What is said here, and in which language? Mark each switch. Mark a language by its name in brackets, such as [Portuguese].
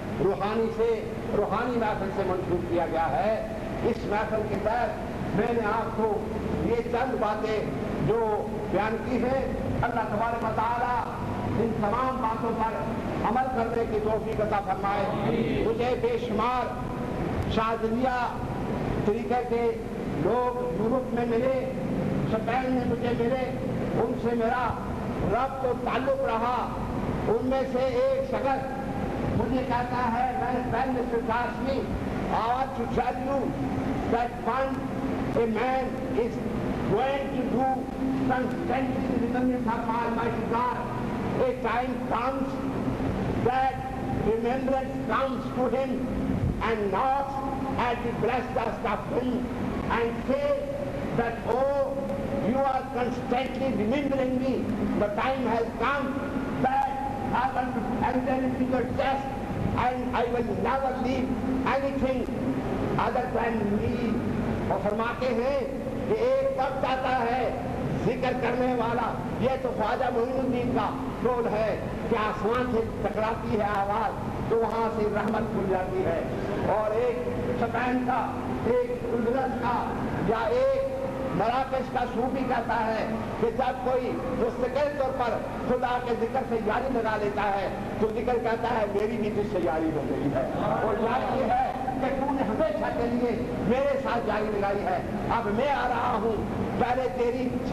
[Urdu] روحانی محفل سے منسوخ کیا گیا ہے۔ اس محفل کے تحت میں نے آپ کو یہ چند باتیں جو بیان کی ہیں، اللہ تبارک و تعالیٰ ان تمام باتوں پر عمل کرنے کی توفیق عطا فرمائے۔ مجھے بے شمار شاذلیہ طریقے کے لوگ یورپ میں ملے، اسپین میں مجھے ملے، ان سے میرا ربط و تعلق رہا۔ ان میں سے ایک شخص مجھے کہتا ہے، [English] when Mr. Kashmi, I want to tell you that a man is going to do constantly in the remembrance of Almighty God. A time comes that remembrance comes to him and knocks at the breast of him and says that, oh, you are constantly remembering me. The time has come that I want to enter into your chest and I will never leave anything other than me. [Urdu] اور فرماتے ہیں کہ ایک وقت آتا ہے ذکر کرنے والا، یہ تو خواجہ معین الدین کا قول ہے کہ آسمان سے ٹکراتی ہے آواز تو وہاں سے رحمت کھل جاتی ہے، اور ایک اسپین کا، ایک اندلس کا یا ایک مراکش کا صوفی کہتا ہے کہ جب کوئی مستقل طور پر خدا کے ذکر سے یاری لگا لیتا ہے تو ذکر کہتا ہے میری بھی تجھ سے یاری ہو گئی ہے، اور یاری یہ ہے کہ تو نے ہمیشہ کے لیے میرے ساتھ جاری لگائی ہے۔ اب میں آ رہا ہوں، پہلے تیرے